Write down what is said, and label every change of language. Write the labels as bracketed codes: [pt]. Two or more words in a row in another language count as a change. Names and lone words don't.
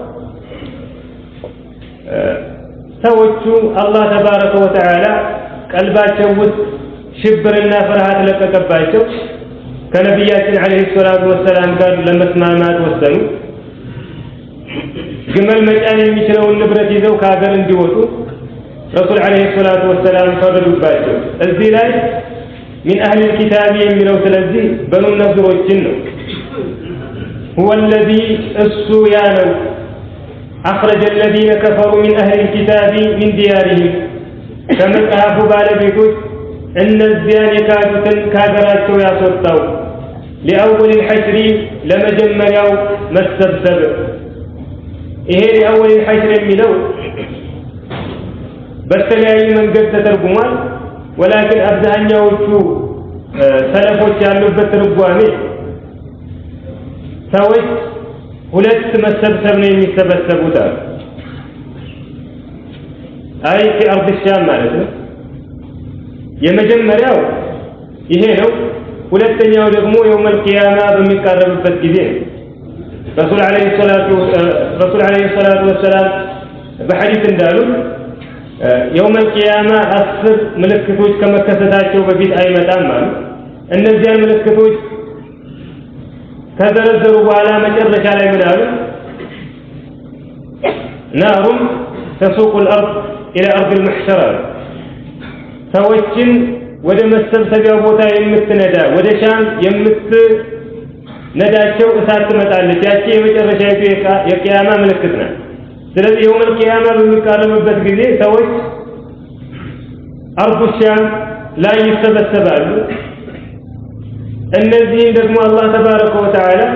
[am] ሰዎቹ [ar] الله تبارك وتعالى [am] ቀልባቸው ውስጥ ሽብርና ፍርሃት ለቀቀባቸው። ከነቢያችን [ar] عليه الصلاة والسلام [am] ጋር ለመስማማት ወሰኑ። ግመል መጫን የሚችለውን ንብረት ይዘው ከሀገር እንዲወጡ ረሱል [ar] عليه الصلاة والسلام [am] ፈረዱባቸው። እዚህ ላይ [ar] من أهل الكتاب [am] የሚለው ስለዚህ በኑ ነዝሮችን ነው። [ar] هو الذي [am] እሱ ያለው [ar] أخرج الذين كفروا من أهل الكتاب من ديارهم [am] ከመጽሐፉ ባለቤቶች እነዚያን የካዱትን ከሀገራቸው ያስወጣው [ar] لأول الحشر [am] ለመጀመሪያው መሰብሰብ። ይሄ [ar] لأول الحشر [am] የሚለው በተለያየ መንገድ ተተርጉሟል። ولكن አብዛኛዎቹ ሰለፎች ያሉበት ትርጓሜ ሰዎች ሁለት መሰብሰብ ነው የሚሰበሰቡት አይ [ar] في أرض الشام [am] ማለት ነው። የመጀመሪያው ይሄ ነው። ሁለተኛው ደግሞ [ar] يوم القيامة [am] በሚቃረብበት ጊዜ ረሱል [ar] عليه الصلاة والسلام [am] በሐዲስ እንዳሉ [ar] يوم القيامة [am] 10 ምልክቶች ከመከሰታቸው በፊት አይመጣም ማለት እነዚያን ምልክቶች ከዘረዘሩ በኋላ መጨረሻ ላይ ምን አሉ? [ar] نار تسوق الأرض إلى أرض المحشر [am] ሰዎችን ወደ መሰብሰቢያ ቦታ የምትነዳ ወደ ሻም የምትነዳቸው እሳት ትመጣለች። ያቺ የመጨረሻይቱ የቂያማ ምልክት ናት። ስለዚህ [ar] يوم القيامة [am] በሚቃረብበት ጊዜ ሰዎች [ar] أرض الشام [am] ላይ ይሰበሰባሉ። እነዚህ ደግሞ [ar] الله تبارك وتعالى